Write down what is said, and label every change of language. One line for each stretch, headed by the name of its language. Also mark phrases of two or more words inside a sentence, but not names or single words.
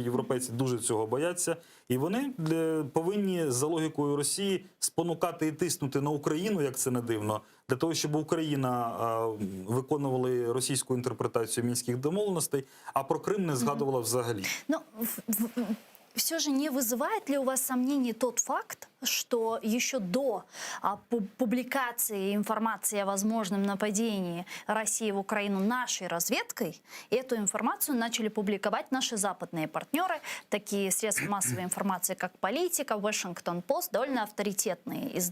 Ukrainian: Європейці дуже цього бояться. І вони повинні, за логікою Росії, спонукати і тиснути на Україну, як це не дивно, для того, щоб Україна виконувала російську інтерпретацію мінських домовленостей, а про Крим не згадувала взагалі.
Russian: Ну, все же не вызывает ли у вас сомнений тот факт, что еще до публикации информации о возможном нападении России в Украину нашей разведкой эту информацию начали публиковать наши западные партнеры, такие средства массовой информации, как «Политика», «Вашингтон-Пост», довольно авторитетные издания.